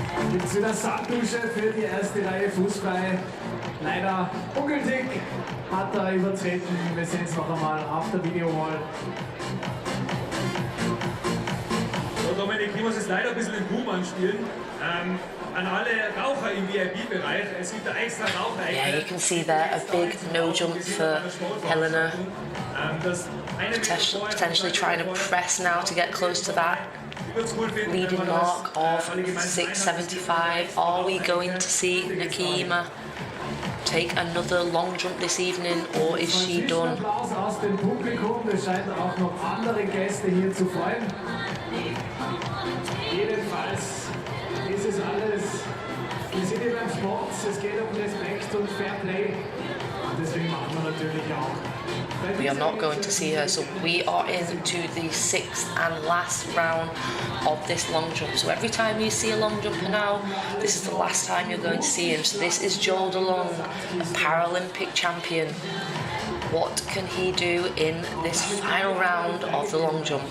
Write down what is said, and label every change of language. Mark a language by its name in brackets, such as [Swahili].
[German] Gibt es wieder Sanddusche für die erste Reihe Fußball. Leider ungültig, hat er übertreten. Wir sehen es noch einmal auf der Videowall. So, Dominik, ich muss jetzt leider ein bisschen den Boom anspielen. An alle Raucher im VIP-Bereich, es gibt da extra Raucher. [English] Yeah, you can see there a big no jump for Helena. Potentially trying to press now to get close to that leading mark of 6.75. Are we going to see Nakayima take another long jump this evening, or is she done? [German] Applaus aus dem Publikum, es scheint auch noch andere Gäste hier zu freuen. Jedenfalls ist es alles, wir sind hier beim Sport, es geht um Respekt und Fairplay. Deswegen machen wir natürlich auch. [English] We are not going to see her, so we are into the 6th and last round of this long jump. So every time you see a long jumper now, this is the last time you're going to see him. So this is Joel DeLong, a Paralympic champion. What can he do in this final round of the long jump?